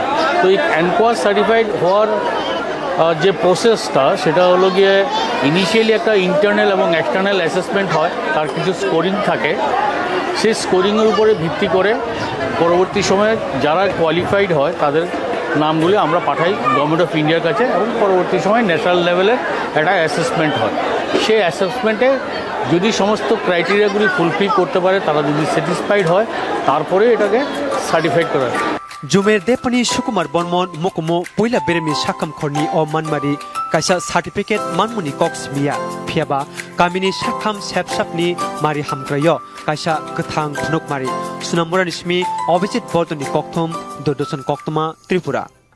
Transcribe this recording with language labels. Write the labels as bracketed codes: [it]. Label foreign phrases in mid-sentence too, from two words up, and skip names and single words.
[bn] তো এই এনকোয়াস সার্টিফাইড হওয়ার যে প্রসেসটা সেটা হলো গিয়ে ইনিশিয়ালি একটা ইন্টারনাল এবং [en] external assessment [bn] হয় তার কিছু স্কোরিং থাকে সেই স্কোরিংয়ের উপরে ভিত্তি করে পরবর্তী সময়ে যারা কোয়ালিফাইড হয় তাদের নামগুলি আমরা পাঠাই [en] Government of India [bn] কাছে এবং পরবর্তী সময় ন্যাশনাল লেভেলের একটা অ্যাসেসমেন্ট হয় সেই অ্যাসেসমেন্টে যদি সমস্ত ক্রাইটেরিয়াগুলি ফুলফিল করতে পারে তারা যদি স্যাটিসফাইড হয় তারপরে এটাকে সার্টিফাইড করা হয় [trp] Jumer Depani Sukumar Bormon Mukumu Puila Beremi Shakam Khorni O Manmari Kaisa Certificate Manmuni Cox Mia Phiaba Kamini Shakam Sepsapni Mari Hamkrayo Kaisa Kathang Thnuk Mari Sunamura Nishmi Obijit Bordoni Kokthum Dodosan Koktuma Tripura